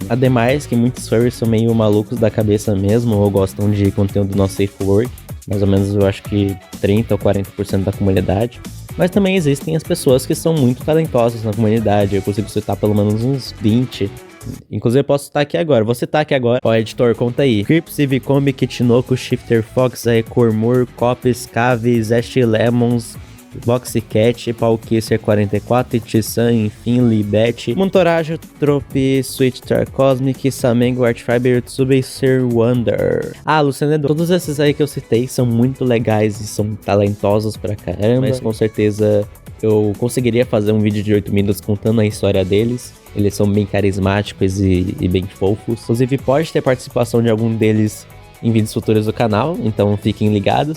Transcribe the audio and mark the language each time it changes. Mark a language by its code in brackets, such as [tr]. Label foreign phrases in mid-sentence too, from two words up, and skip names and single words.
[pt] Ademais que muitos furries são meio malucos da cabeça mesmo ou gostam de conteúdo [en] Not Safe for Work. [pt] Mais ou menos, eu acho que 30 ou 40% da comunidade. Mas também existem as pessoas que são muito talentosas na comunidade. Eu consigo citar pelo menos uns 20. Inclusive, eu posso citar aqui agora. Vou citar aqui agora. Ó, editor, conta aí. Crips, Ivicombi, Kitinoku, Shifter Fox, Aecormur, Copes, Cave, Zest Lemons, Boxycat, Palkisser 44, Ichisan, enfim, Libet, Montorajo, Trope, Switch Star Cosmic, Samengo, Artfiber, Tsubaser Wonder. Ah, Luciano, todos esses aí que eu citei são muito legais e são talentosos pra caramba, mas com certeza eu conseguiria fazer um vídeo de 8 minutos contando a história deles. Eles são bem carismáticos e bem fofos. Inclusive, pode ter participação de algum deles em vídeos futuros do canal, então fiquem ligados.